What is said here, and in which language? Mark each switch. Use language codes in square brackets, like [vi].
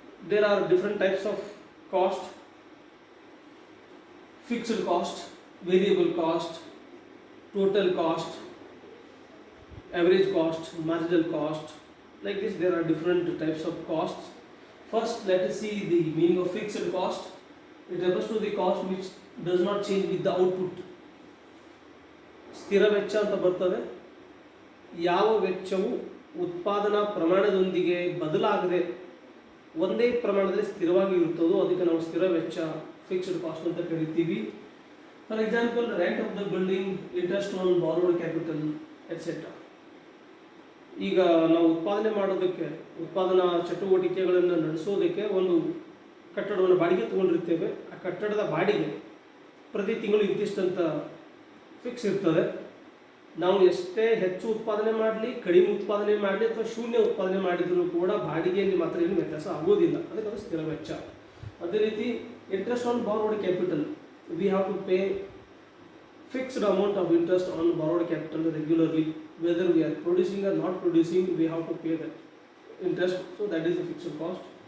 [en] There are different types of cost: fixed cost, variable cost, total cost, average cost, marginal cost. Like this, there are different types of costs. First, let us see the meaning of fixed cost. It refers to the cost which does not change with the output. [kn] ಸ್ಥಿರ ವೆಚ್ಚ ಅಂತ ಬರ್ತದೆ. ಯಾವ ವೆಚ್ಚವು ಉತ್ಪಾದನಾ ಪ್ರಮಾಣದೊಂದಿಗೆ ಬದಲಾಗದೆ ಒಂದೇ ಪ್ರಮಾಣದಲ್ಲಿ ಸ್ಥಿರವಾಗಿ ಇರುತ್ತದೋ ಅದಕ್ಕೆ ನಾವು ಸ್ಥಿರ ವೆಚ್ಚ, ಫಿಕ್ಸ್ಡ್ ಕಾಸ್ಟ್ ಅಂತ ಕರಿತೀವಿ. [en] For example, rent of the building, interest on borrowed capital, etcetera. [kn] ಈಗ ನಾವು ಉತ್ಪಾದನೆ ಮಾಡೋದಕ್ಕೆ, ಉತ್ಪಾದನಾ ಚಟುವಟಿಕೆಗಳನ್ನು ನಡೆಸೋದಕ್ಕೆ ಒಂದು ಕಟ್ಟಡವನ್ನು ಬಾಡಿಗೆ ತೊಗೊಂಡಿರ್ತೇವೆ. ಆ ಕಟ್ಟಡದ ಬಾಡಿಗೆ ಪ್ರತಿ ತಿಂಗಳು ಇಂತಿಷ್ಟಂತ ಫಿಕ್ಸ್ ಇರ್ತದೆ. ನಾವು ಎಷ್ಟೇ ಹೆಚ್ಚು ಉತ್ಪಾದನೆ ಮಾಡಲಿ, ಕಡಿಮೆ ಉತ್ಪಾದನೆ ಮಾಡಲಿ ಅಥವಾ ಶೂನ್ಯ ಉತ್ಪಾದನೆ ಮಾಡಿದರೂ ಕೂಡ ಬಾಡಿಗೆಯಲ್ಲಿ ಮಾತ್ರ ಏನು ವ್ಯತ್ಯಾಸ ಆಗೋದಿಲ್ಲ. ಅದಕ್ಕೆ ಅದು ಸ್ಥಿರ ವೆಚ್ಚ. ಅದೇ ರೀತಿ [en] Interest on borrowed capital, we have to pay fixed amount of interest on borrowed capital regularly, whether we are producing or not producing, we have to pay that interest. So that is the fixed cost.